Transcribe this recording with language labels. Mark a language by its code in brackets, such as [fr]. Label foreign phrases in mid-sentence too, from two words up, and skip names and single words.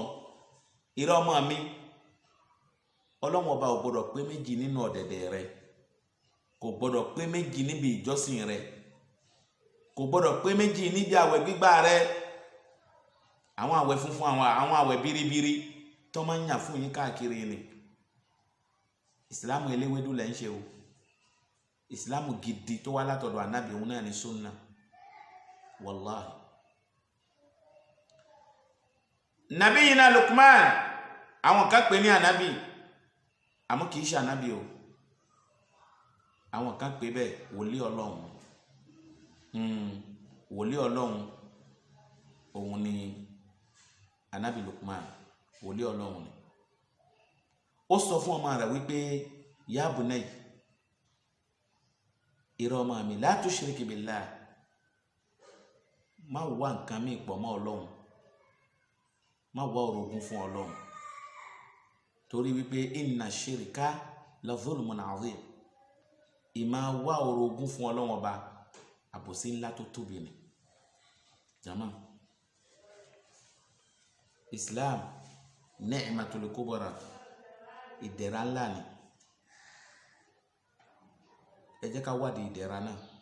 [yo] Ìrẹ́ ọmọ mi, Ọlọ́run ọba ò gbọdọ̀ pé méjì nínú ọ̀dẹ̀dẹ̀ rẹ̀, kò gbọdọ̀ pé méjì níbi ìjọsìn rẹ̀, kò gbọdọ̀ pé méjì níbi àwẹ̀ gbígbà rẹ̀. Àwọn àwẹ̀ funfun, àwọn àwẹ̀ biribiri tó máa ń yàn fún yín káàkiri ni. Ìsìlámù eléwédú lẹ́ ń ṣe o. Ìsìlámù gidi tó wá látọ̀dọ̀ ànábì òun náà ni sunna. Wallahi. Nabiyina Luqman, àwọn kan pè ní ànábì, àmọ́ kìí ṣe ànábì o. Àwọn kan pè bẹ́ẹ̀ wòlíì Ọlọ́run. Wòlíì Ọlọ́run òun ni ànábì Luqman, wòlíì Ọlọ́run ni. Ó sọ fún ọmọ rẹ̀ wípé [ar] يا بني, [yo] ìrẹ́ ọmọ mi, [ar] لا تشرك بالله, [yo] má wá nǹkan mi pọ̀ mọ́ Ọlọ́run, má wá orogún fún Ọlọ́run, torí wípé [ar] إن الشرك لظلم عظيم. [yo] Ìmá wá orogún fún Ọlọ́run ọba àbòsí ńlá tó tóbi ni. Jama, [ar] الإسلام نعمة الكبرى, [yo] ìdẹ̀ra ńlá ni. Ẹ jẹ́ ká wádìí ìdẹ̀ra náà.